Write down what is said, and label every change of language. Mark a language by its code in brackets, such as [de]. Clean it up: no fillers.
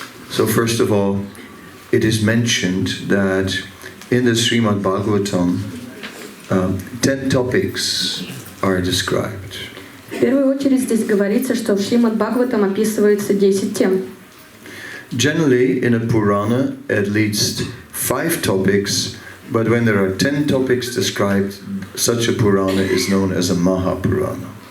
[en] So first of all, it is mentioned that in the Srimad Bhagavatam, 10 topics are described. [ru] В первую очередь здесь говорится, что в Шримад Бхагаватам описывается 10 тем. [en] Generally, in a Purana, at least 5 topics, but when there are 10 topics described, such a Purana is known as a Mahapurana.